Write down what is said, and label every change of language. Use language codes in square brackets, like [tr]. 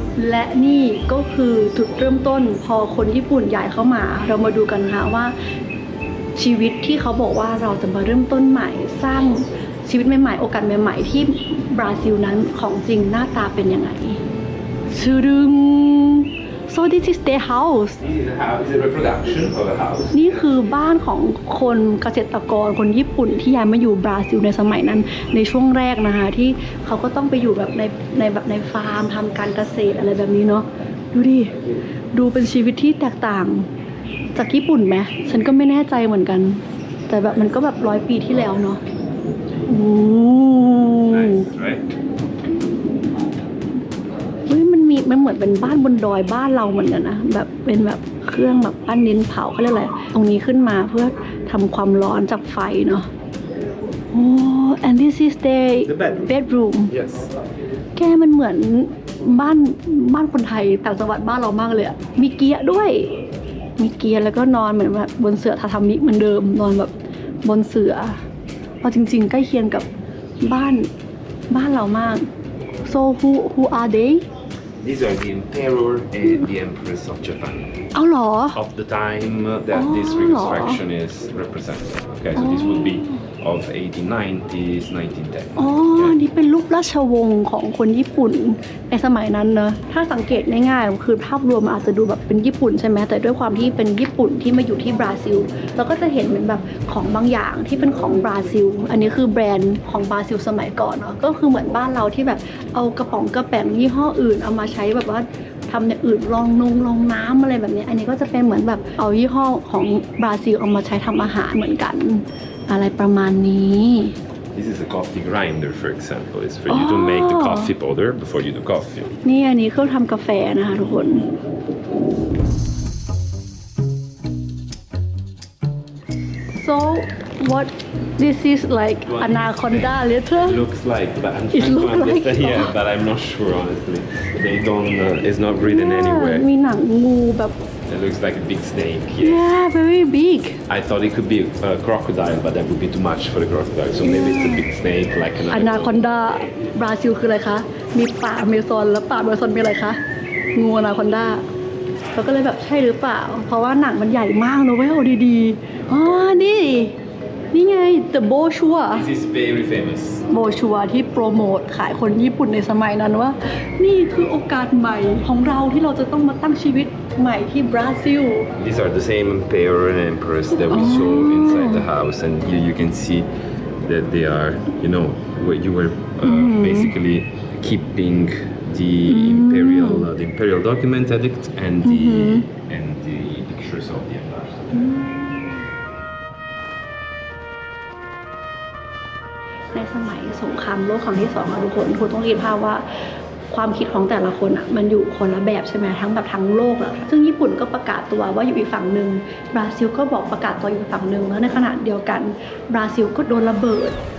[th] และนี่ก็คือจุดเริ่มต้นพอคนญี่ปุ่นย้ายเข้ามาเรามาดูกันค่ะว่าชีวิตที่เขาบอกว่าเราจะมาเริ่มต้นใหม่สร้างชีวิตใหม่ๆโอกาสใหม่ๆที่บราซิลนั้นของจริงหน้าตาเป็นยังไงชื่อดึง [en] so this is their house This is a house, it's a reproduction of a house. [th] นี่คือบ้านของคนเกษตรกรคนญี่ปุ่นที่ย้ายมาอยู่บราซิลในสมัยนั้นในช่วงแรกนะคะที่เขาก็ต้องไปอยู่แบบในฟาร์มทำการเกษตรอะไรแบบนี้เนาะดูดิดูเป็นชีวิตที่แตกต่างจากญี่ปุ่นไหมฉันก็ไม่แน่ใจเหมือนกันแต่แบบมันก็แบบ100 ปีที่แล้วเนาะโอ้ [en] Nice, right? [th] เฮ้ยมันเหมือนเป็นบ้านบนดอยบ้านเราเหมือนกันนะแบบเป็นแบบเครื่องแบบปั้นดินเผาเขาเรียกอะไรตรงนี้ขึ้นมาเพื่อทำความร้อนจากไฟเนาะโอ้ [en] and this is the bedroom Yes. [th] แกมันเหมือนบ้านคนไทยต่างจังหวัดบ้านเรามากเลยอะมีเกียร์ด้วยมีเกียร์แล้วก็นอนเหมือนแบบบนเสื่อทาทามิเหมือนเดิมนอนแบบบนเสื่อเอาจริงๆใกล้เคียงกับบ้านเรามาก [en] so who are they These are the emperor and the empress of Japan. [th] เอาเหรอ [en] Of the time that this Oh. reconstruction is represented. Okay, so this would be of 1890s, 1910. [th] อ๋อ อันนี้เป็นรูปราชวงศ์ของคนญี่ปุ่นในสมัยนั้นเนอะถ้าสังเกตง่ายๆคือภาพรวมอาจจะดูแบบเป็นญี่ปุ่นใช่ไหมแต่ด้วยความที่เป็นญี่ปุ่นที่มาอยู่ที่บราซิลเราก็จะเห็นเหมือนแบบของบางอย่างที่เป็นของบราซิล อันนี้คือแบรนด์ของบราซิลสมัยก่อนเนาะก็คือเหมือนบ้านเราที่แบบเอากระป๋องกระแป๋งยี่ห้ออื่นเอามาใช้แบบว่าทำอย่างอื่นลองน้ำอะไรแบบนี้อันนี้ก็จะเป็นเหมือนแบบเอายี่ห้อของบราซิลเอามาใช้ทำอาหารเหมือนกันอะไรประมาณนี้ [en] This is a coffee grinder, for example. It's for you to make the coffee powder before you do coffee. [th] นี่อันนี้เครื่องทำกาแฟนะคะทุกคน [en] so what this is like anaconda letter Looks like, but I'm It trying to look like- understand. Yeah, but I'm not sure honestly. They don't. It's not written anywhere. มีหนังงูแบบ It looks like a big snake. Yeah very big I thought it could be a crocodile, but that would be too much for the crocodile. So maybe it's a big snake, like an [th] อนาคอนดาบราซิลคืออะไรคะ มีป่าอเมซอนแล้วป่าอเมซอนมีอะไรคะ งูอนาคอนดาเราก็เลยแบบใช่หรือเปล่า เพราะว่าหนังมันใหญ่มากนะเว้ยเอาดีๆอ๋อนี่ไง The Boshua [en] This is very famous. [th] โบชัวที่โปรโมทขายคนญี่ปุ่นในสมัยนั้นว่า นี่คือโอกาสใหม่ของเราที่เราจะต้องมาตั้งชีวิตใหม่ที่บราซิล [en] These are the same emperor and empress that we saw inside the house, and here you can see that they are, you know, what you were basically keeping the imperial document edict and the pictures of the emperor. [th] ในสมัยสงครามโลกครั้งที่2อะทุกคนคุณต้องเรียนภาพว่าความคิดของแต่ละคนอะมันอยู่คนละแบบใช่ไหมทั้งแบบทั้งโลกอะซึ่งญี่ปุ่นก็ประกาศตัวว่าอยู่อีกฝั่งหนึ่งบราซิลก็บอกประกาศตัวอยู่ฝั่งหนึ่งแล้วในขณะเดียวกันบราซิลก็โดนระเบิด